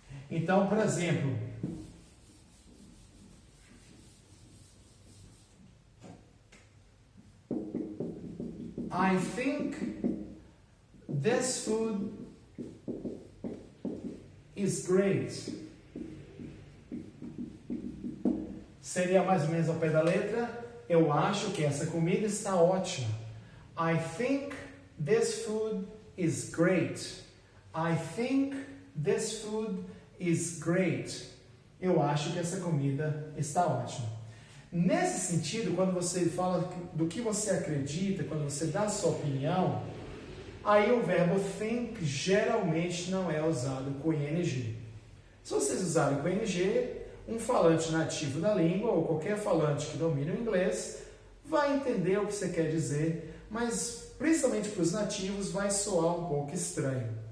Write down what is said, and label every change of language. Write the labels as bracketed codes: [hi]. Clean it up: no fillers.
[pt] Então, por exemplo, [en] I think this food is great. [pt] Seria mais ou menos ao pé da letra. Eu acho que essa comida está ótima. [en] I think this food is great. I think this food is great. [pt] Eu acho que essa comida está ótima. Nesse sentido, quando você fala do que você acredita, quando você dá a sua opinião, aí o verbo think geralmente não é usado com ing. Se vocês usarem com ing, um falante nativo da língua, ou qualquer falante que domine o inglês, vai entender o que você quer dizer, mas principalmente para os nativos vai soar um pouco estranho.